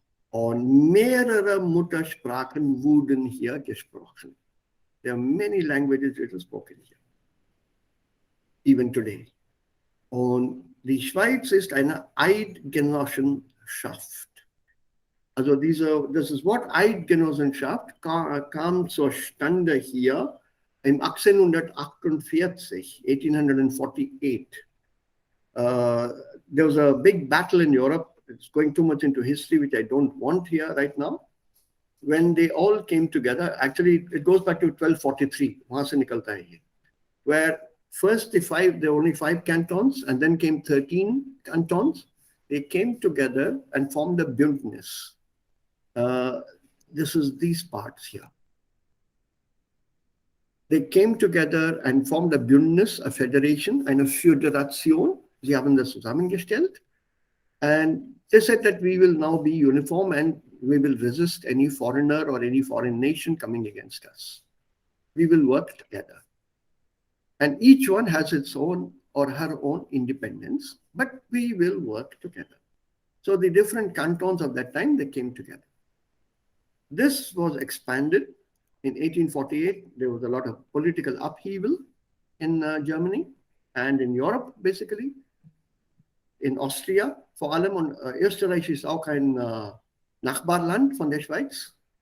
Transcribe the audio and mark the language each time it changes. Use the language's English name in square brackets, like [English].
[German] Und mehrere Muttersprachen wurden hier gesprochen. [English] There are many languages which are spoken here, even today. [German] Und die Schweiz ist eine Eidgenossenschaft. Also das ist Wort Eidgenossenschaft kam zustande hier im 1848, 1848. [English] There was a big battle in Europe. It's going too much into history, which I don't want here right now. When they all came together, actually it goes back to 1243, [Hindi] वहां से निकलता है ये, [English] where first there were only 5 cantons, and then came 13 cantons. They came together and formed a Bündnis. This is these parts here. They came together and formed a Bündnis, a federation, [German] eine Föderation. Sie haben das zusammengestellt. [English] And they said that we will now be uniform and we will resist any foreigner or any foreign nation coming against us. We will work together. And each one has its own or her own independence, but we will work together. So the different cantons of that time, they came together. This was expanded. In 1848, there was a lot of political upheaval in Germany and in Europe, basically. In Austria, [German] vor allem, und Österreich ist auch ein Nachbarland von der Schweiz.